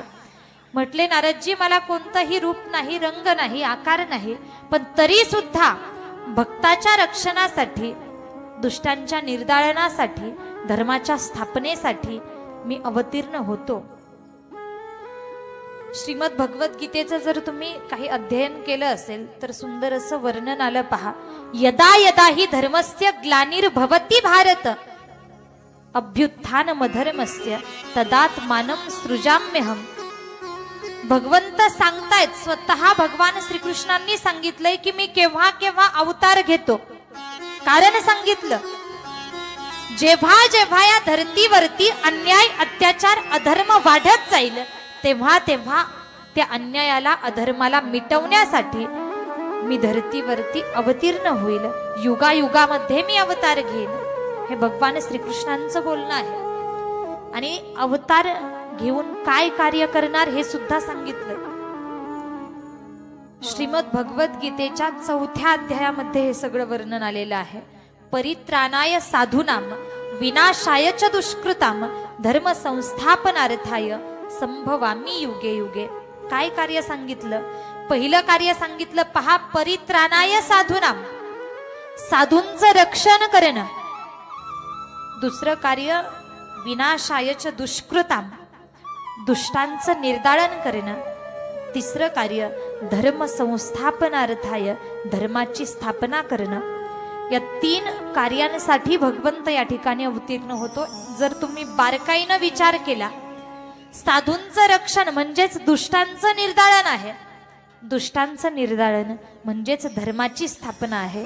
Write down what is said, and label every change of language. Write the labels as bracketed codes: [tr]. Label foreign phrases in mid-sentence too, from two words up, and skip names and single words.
[mr] म्हटले, नारदजी मला कोणतंही रूप नाही, रंग नाही, आकार नाही, पण तरी सुद्धा भक्ताच्या रक्षणासाठी, दुष्टांच्या निर्दाळनासाठी, धर्माच्या स्थापनेसाठी मी अवतीर्ण होतो. श्रीमद भगवद्गीतेचं जर तुम्ही काही अध्ययन केलं असेल तर सुंदर असं वर्णन आलं पहा. [sa] यदा यदा हि धर्मस्य ग्लानिर्भवति भारत अभ्युत्थानमधर्मस्य तदात्मानं सृजाम्यहम्. [mr] भगवंत सांगतायत, स्वतः भगवान श्रीकृष्णांनी सांगितलंय की मी केव्हा केव्हा अवतार घेतो. कारण सांगितलं, जेव्हा जेव्हा या धरतीवरती अन्याय, अत्याचार, अधर्म वाढत जाईल तेव्हा तेव्हा त्या अन्यायाला, अधर्माला मिटवण्यासाठी मी धरतीवरती अवतीर्ण होईल. युगायुगामध्ये मी अवतार घेईन. हे भगवान श्रीकृष्णांचं बोलणं आहे. आणि अवतार घेऊन काय कार्य करणार हे सुद्धा सांगितलं. श्रीमद भगवद्गीतेच्या 4थ्या अध्यायामध्ये हे सगळं वर्णन आलेलं आहे. [sa] परित्राणाय साधूनाम विनाशाय च दुष्कृताम धर्म संस्थापनार्थाय संभवामी युगे युगे. [mr] काय कार्य सांगितलं? पहिलं कार्य सांगितलं पहा, [sa] परित्राणाय साधूनाम, [mr] साधूंचं रक्षण करणं. दुसरं कार्य [sa] विनाशाय च दुष्कृताम, [mr] दुष्टांचं निर्दाळन करणं. तिसरं कार्य [sa] धर्म संस्थापनार्थाय, [mr] धर्माची स्थापना करणं. या 3 कार्यांसाठी भगवंत या ठिकाणी अवतीर्ण होतो. जर तुम्ही बारकाईनं विचार केला, साधूंचं रक्षण म्हणजेच दुष्टांचं निर्दाळन आहे, दुष्टांचं निर्दाळन म्हणजेच धर्माची स्थापना आहे.